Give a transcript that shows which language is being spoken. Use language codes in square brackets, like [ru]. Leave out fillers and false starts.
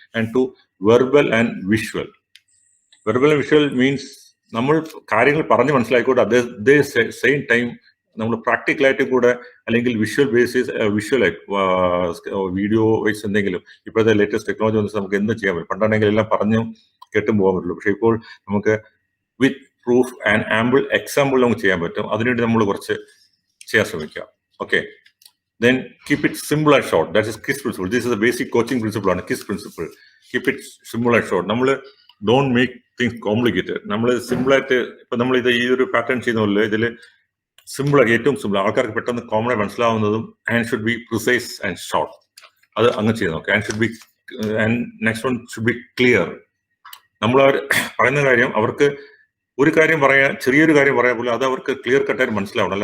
[en] And two verbal and visual. Verbal and visual means [ml] നമ്മൾ കാര്യങ്ങൾ പറഞ്ഞ് മനസ്സിലാക്കിക്കൊണ്ട് അതേ സെയിം ടൈം നമ്മൾ പ്രാക്ടിക്കലായിട്ടും കൂടെ അല്ലെങ്കിൽ വിഷ്വൽ ബേസിസ് വിഷ്വലായിട്ട് വീഡിയോ വൈസ് എന്തെങ്കിലും ഇപ്പോഴത്തെ ലേറ്റസ്റ്റ് ടെക്നോളജി വന്നിട്ട് നമുക്ക് എന്തും ചെയ്യാൻ പറ്റും. പണ്ടാണെങ്കിൽ എല്ലാം പറഞ്ഞും കേട്ടും പോകാൻ പറ്റുള്ളൂ. പക്ഷേ ഇപ്പോൾ നമുക്ക് [en] with proof and ample example [ml] നമുക്ക് ചെയ്യാൻ പറ്റും. അതിനുവേണ്ടി നമ്മൾ കുറച്ച് ചെയ്യാൻ ശ്രമിക്കാം. [en] Okay, then keep it simple and short. That is KISS principle. This is the basic coaching principle [ml] ആണ് [en] KISS principle. Keep it simple and short. [ml] നമ്മൾ [en] don't make things complicated. [ml] നമ്മൾ സിമ്പിളായിട്ട് ഇപ്പൊ നമ്മൾ ഇത് ഈ ഒരു പാറ്റേൺ ചെയ്യുന്ന പോലെ ഇതിൽ സിമ്പിളായി ഏറ്റവും സിമ്പിൾ ആൾക്കാർക്ക് പെട്ടെന്ന് കോമണായി മനസ്സിലാവുന്നതും [en] And should be precise and short. [ml] അത് അങ്ങ് ചെയ്ത് നോക്കാം. [en] And should be and next one should be clear. [ml] നമ്മൾ അവർ പറയുന്ന കാര്യം അവർക്ക് ഒരു കാര്യം പറയാൻ ചെറിയൊരു കാര്യം പറയാൻ പോലും അത് അവർക്ക് ക്ലിയർ കട്ടായിട്ട് മനസ്സിലാവണം.